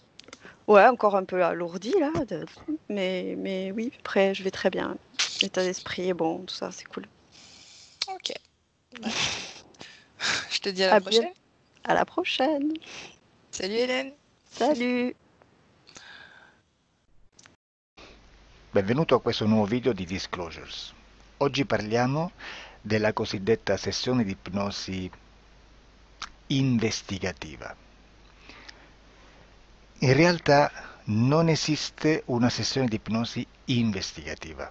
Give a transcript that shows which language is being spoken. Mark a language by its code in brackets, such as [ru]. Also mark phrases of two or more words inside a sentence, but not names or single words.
[fr] Ouais, encore un peu alourdi là, mais oui, après je vais très bien. L'état d'esprit est bon, tout ça, c'est cool. Ok. Bah, je te dis à la À bien, prochaine. à la prochaine. Salut Hélène. Salut. [it] Benvenuto a questo nuovo video di Disclosures. Oggi parliamo della cosiddetta sessione di ipnosi investigativa. In realtà non esiste una sessione di ipnosi investigativa.